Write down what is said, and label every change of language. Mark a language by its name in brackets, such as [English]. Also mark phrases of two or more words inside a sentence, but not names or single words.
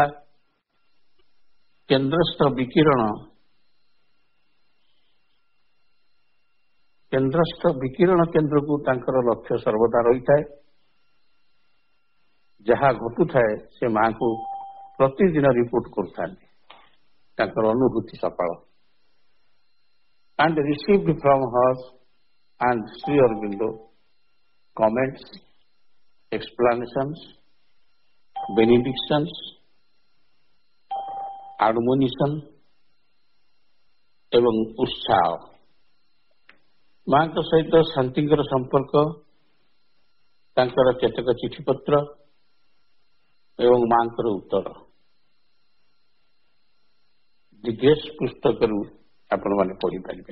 [Odia] କେନ୍ଦ୍ରସ୍ଥ ବିକିରଣ କେନ୍ଦ୍ରକୁ ତାଙ୍କର ଲକ୍ଷ୍ୟ ସର୍ବଦା ରହିଥାଏ। ଯାହା ଘଟୁଥାଏ ସେ ମାଙ୍କୁ ପ୍ରତିଦିନ ରିପୋର୍ଟ କରୁଥାନ୍ତି, ତାଙ୍କର ଅନୁଭୂତି ସକାଳ। [English] And received from her and Sri Aurobindo comments, explanations, benedictions, admonition [Odia] ଏବଂ ଉତ୍ସାହ। ମାଙ୍କ ସହିତ ଶାନ୍ତିଙ୍କର ସମ୍ପର୍କ, ତାଙ୍କର କେତେକ ଚିଠିପତ୍ର ଏବଂ ମାଙ୍କର ଉତ୍ତର, ଦି ଗ୍ରେସ୍ ପୁସ୍ତକରୁ ଆପଣମାନେ ପଢିପାରିବେ।